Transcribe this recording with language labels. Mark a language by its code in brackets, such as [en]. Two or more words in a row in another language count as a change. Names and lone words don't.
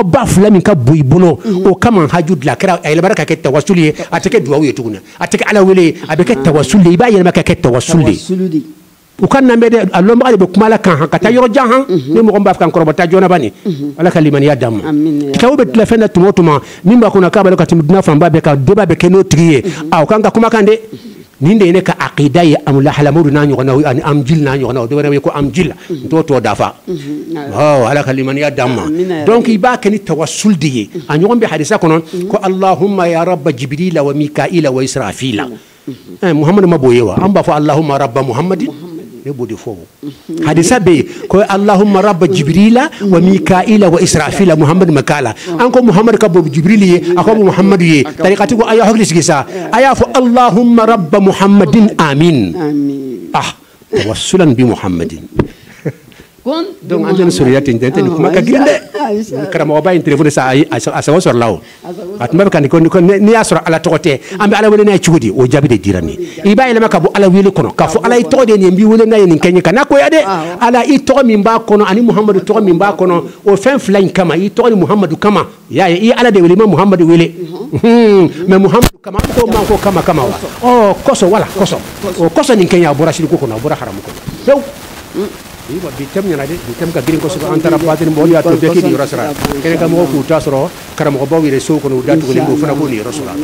[bm] ba fila min ka bon i bolo o kama haju dilan a kɛra a yɛlɛmana ka kɛ tawasul ye a tɛ kɛ duwawu ye tuguni a tɛ kɛ ala wele a bɛ kɛ tawasul de i b'a yɛlɛma ka kɛ tawasul de u ka na bɛ dɛ a lɔnbaga de bɛ kuma la kan ka taa yɔrɔ jan han ni mɔgɔ min b'a fɛ ka n kɔrɔbɔta joona bani ala ka limaniya d'an ma kitabu bɛ dilan fɛn na tuma o tuma min b'a kɔnɔ k'a b'a la ka tɛmɛ dunan fanba bɛɛ kan débat bɛ kɛ n'o tigi ye o kan ka kumakan de nin de ye ne ka aqida ye amula halamudu n'a ɲɔgɔnnaw ani amjil n'a ɲɔgɔnnaw dɔ wɛrɛ bɛ ko amjil n t'o tɔ dafa ala ka limaniya d'an ma donc i b'a kɛ ni tawasul de ye a ɲɔgɔn bɛ hadisa kɔnɔ ko [ar] اللهم يا رب جبريل وميكائيل وإسرافيل [bm] muhamadu ma b'o ye wa an b'a fɔ [ar] اللهم رب محمد [bm] ne b'o de fɔ hadisa bɛ yen ko [ar] اللهم رب جبريل وميكائيل وإسرافيل [bm] muhamadu ma k'a la an ko muhamadu ka bon jibrili ye a ko muhamadu ye tarikati ko a y'a hakili sigi sa a y'a fɔ [ar] اللهم رب محمد آمين توسلا بمحمد [bm] donc an tɛna sɔrɔya ten tɛ nin kuma ka girin dɛ karamɔgɔba in téléphone sa a sago sɔrɔ la o a tun bɛ ka nin n'i y'a sɔrɔ ala tɔgɔ tɛ an bɛ ala wele n'a ye cogo di o jaabi de dira nin i b'a yɛlɛma ka bɔ ala wele kɔnɔ k'a fɔ ala i tɔgɔ de nin b'i wele n'a ye nin kɛ n ye kana koya dɛ ala i tɔgɔ min b'a kɔnɔ ani muhamadu tɔgɔ min b'a kɔnɔ o fɛn fila in kama i tɔgɔ ni muhamadu kama y'a ye i ala de wele i ma muhamadu wele mais muhamadu kama an ko man ko kama wa kɔsɔ wala kɔsɔ o kɔsɔ nin kɛ n ye a bɔra siriko kɔnɔ a bɔra haramu kɔnɔ pewu bi tem ɲana de bi tem ka girin kosɛbɛ an taara batini mɔgɔw y'a to bɛɛ k'i niyɔrɔ sɔrɔ kɛnɛ ka mɔgɔw k'u ta sɔrɔ karamɔgɔbaw yɛrɛ sow kɔnɔ u da tugulen b'o fana b'u niyɔrɔ sɔrɔ